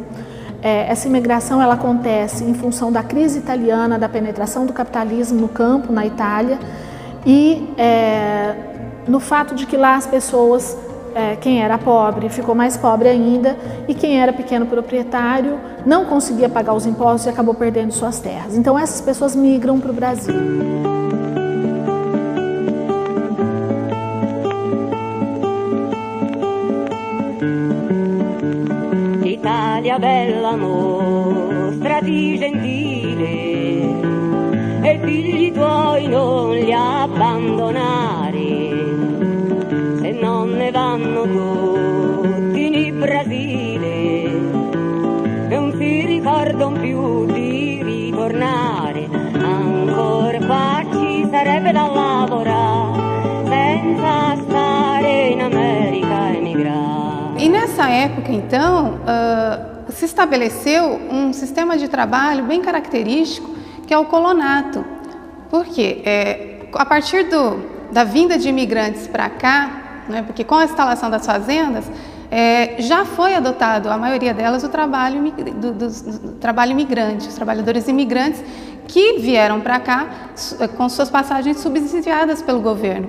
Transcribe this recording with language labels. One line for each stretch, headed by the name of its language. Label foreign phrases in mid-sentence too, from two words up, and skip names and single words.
Portuguese: Essa imigração ela acontece em função da crise italiana, da penetração do capitalismo no campo, na Itália, e no fato de que lá as pessoas, quem era pobre ficou mais pobre ainda, e quem era pequeno proprietário não conseguia pagar os impostos e acabou perdendo suas terras. Então essas pessoas migram para o Brasil.
Italian: Italia bella, mostrati gentile, e figli tuoi non li abbandonare, se non ne vanno tutti in Brasile, non si ricordano più di ritornare, ancora qua ci sarebbe da lavorare, senza stare in America emigrare.
Portuguese: E nessa época, então, se estabeleceu um sistema de trabalho bem característico, que é o colonato. Por quê? A partir da vinda de imigrantes para cá, né? Porque com a instalação das fazendas, já foi adotado, a maioria delas, o trabalho imigrante, os trabalhadores imigrantes que vieram para cá com suas passagens subsidiadas pelo governo.